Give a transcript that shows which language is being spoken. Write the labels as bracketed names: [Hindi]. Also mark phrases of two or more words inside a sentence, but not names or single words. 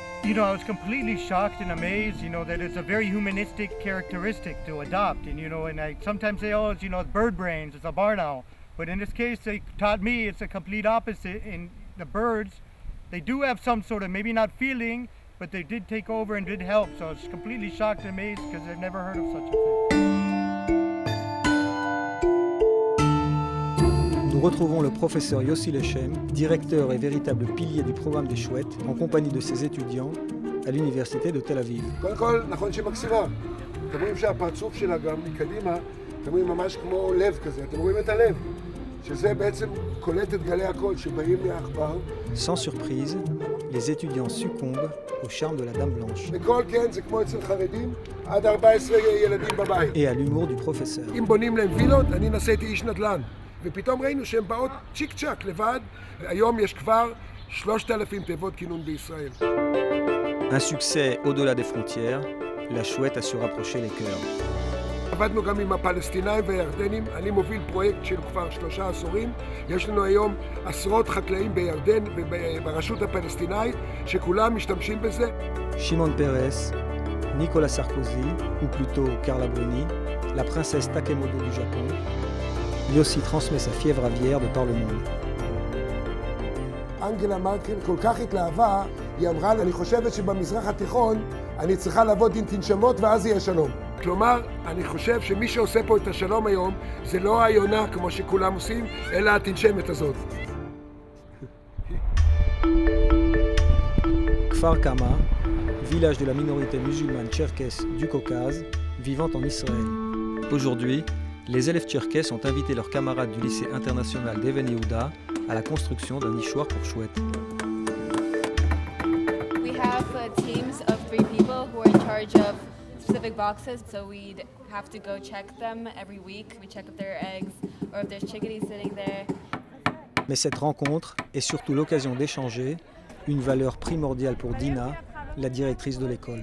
[English] You know, I was completely shocked and amazed, you know, that it's a very humanistic characteristic to adopt. And, you know, and I sometimes say, oh, it's, you know, it's bird brains, it's a barn owl. But in this case, they taught me it's a complete opposite. In the birds, they do have some sort of, maybe not feeling, but they did take over and did help. So I was completely shocked and amazed because I've never heard of such a thing. [French] Nous retrouvons le professeur Yossi Lechem, directeur et véritable pilier du programme des chouettes, en compagnie de ses étudiants à l'université de Tel Aviv. [Hebrew] קודם כל, נכון שהיא מקסימה. אתם רואים שהפרצוף שלה גם מקדימה, אתם רואים ממש כמו לב כזה, אתם רואים את הלב, שזה בעצם קולט את גלי הקול שבאים מהעכבר. [French] Sans surprise, les étudiants succombent au charme de la Dame Blanche [Hebrew] בכל כן, זה כמו אצל חרדים, עד 14 ילדים בבית. [French] et à l'humour du professeur. [Hebrew] אם בונים להם וילות, אני נסעתי איש נדל"ן. ופתאום ראינו שהן באות צ'יק צ'ק לבד. היום יש כבר 3,000 תיבות כינון בישראל. [French] Un succès au-delà des frontières, la chouette a su rapprocher les cœurs. [Hebrew] עבדנו גם עם הפלסטינאים והירדנים, אני מוביל פרויקט של כבר 3 עשורים. יש לנו היום עשרות חקלאים בירדן וברשות הפלסטינאית שכולם משתמשים בזה. [French] Shimon Peres, Nicolas Sarkozy, ou plutôt Carla Bruni, la princesse Takemoto du Japon, Yossi transmet sa fièvre aviaire de par le monde. [Hebrew] אנגלה מרקל כל כך התלהבה, היא אמרה לי, אני חושבת שבמזרח התיכון אני צריכה לעבוד עם תנשמות ואז יהיה שלום. כלומר, אני חושב שמי שעושה פה את השלום היום זה לא היונה כמו שכולם עושים, אלא התנשמת הזאת. [French] Kfar Kama, village de la minorité musulmane tcherkesse du Caucase, vivant en Israël. Aujourd'hui, les élèves tcherkesses ont invité leurs camarades du lycée international d'Even Yehuda à la construction d'un nichoir pour chouettes. [English] We have teams of 3 people who are in charge of specific boxes, so we'd have to go check them every week. We check if there are eggs or if there's chickadees sitting there. [French] Mais cette rencontre est surtout l'occasion d'échanger, une valeur primordiale pour Dina, la directrice de l'école.